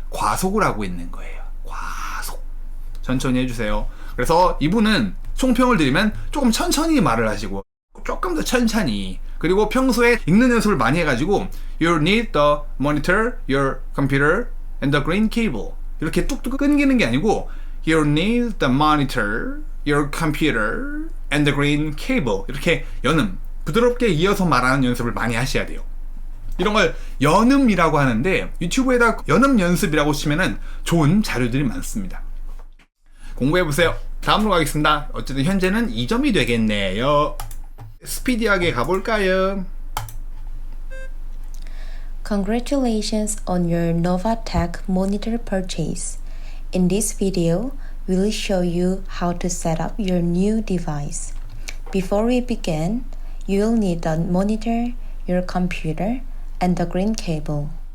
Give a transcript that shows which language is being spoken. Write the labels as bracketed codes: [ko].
[ko] 과속을 하고 있는 거예요. 과속. 천천히 해주세요. 그래서 이분은 총평을 드리면 조금 천천히 말을 하시고 조금 더 천천히, 그리고 평소에 읽는 연습을 많이 해가지고 [en] You need the monitor, your computer, and the green cable. [ko] 이렇게 뚝뚝 끊기는 게 아니고 [en] You need the monitor, your computer, and the green cable. [ko] 이렇게 연음, 부드럽게 이어서 말하는 연습을 많이 하셔야 돼요. 이런 걸 연음이라고 하는데 유튜브에다 연음 연습이라고 치면은 좋은 자료들이 많습니다. 공부해보세요. 다음으로 가겠습니다. 어쨌든 현재는 2점이 되겠네요. 스피디하게 가볼까요? [en] Congratulations on your Novatech monitor purchase. In this video, we'll show you how to set up your new device. Before we begin, you'll need the monitor, your computer, and the green cable.